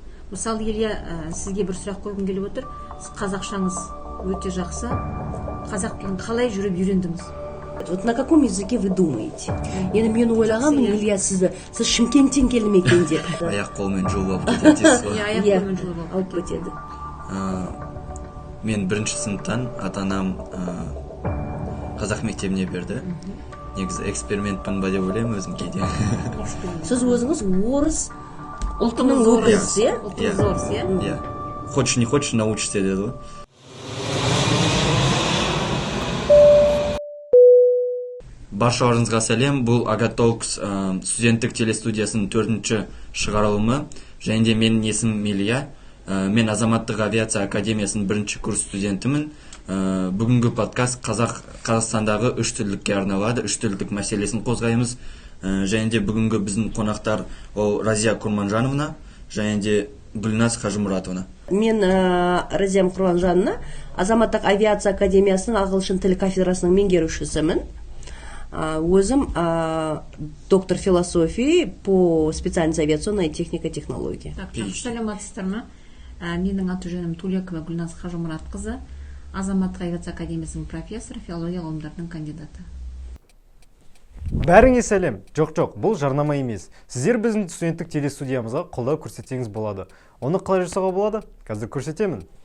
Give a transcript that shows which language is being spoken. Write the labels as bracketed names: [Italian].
[Kazakh] Мысалы, Илья, сізге бір сұрақ қойғым келіп отыр. Сіз қазақшаңыз өте жақсы. Қазақ тілін қалай жүріп үйрендіңіз? [Russian] Вот на каком языке вы думаете? [Kazakh] Енді мен ойлағанмын, Илья, сіз Шымкенттен келді ме екен деп. Аяқ қолмен жұлып алып кетеді. Аяқ қолмен жұлып алып кетеді. Мен бірінші сыныптан ата-анам қазақ мектебіне берді. Негізі экспериментпін ба деп ойлаймын өзім кейде. Сіз өзіңіз орыс ұлтының өкілісіз, иә? Ұлтыңыз орыс, иә? Иә. [Russian] Хочешь, не хочешь, научишься [Kazakh] деді ғой. Баршаларыңызға сәлем. Бұл Агатолкс студенттік телестудиясының 4-ші шығарылымы. Және де менің есімім Илья. Мен Азаматтық авиация академиясының 1-ші курс студентімін. Бүгінгі подкаст Қазақстандағы үш тілдікке арналады. Үш тілдік мәселесін қозғаймыз. Және де бүгінгі біздің қонақтар ол Разия Курманжановна және де Гүлназ Қажымұратовна. Мен Разия Курманжановна, Азаматтық авиация академиясының ағылшын тілі кафедрасының меңгерушісімін. Өзім [Russian] доктор философии по специальности авиационная техника и технология. [Kazakh] Саламатсыздар ма? Менің аты-жөнім Тулекова Гүлназ Қажымұратқызы, Азаматтық авиация академиясының профессоры, филология ғылымдарының кандидаты. Бәріңе сәлем. Жоқ, бұл жарнама емес. Сіздер біздің студенттік телестудиямызға қолдау көрсетсеңіз болады. Оны қалай жасауға болады? Қазір көрсетемін.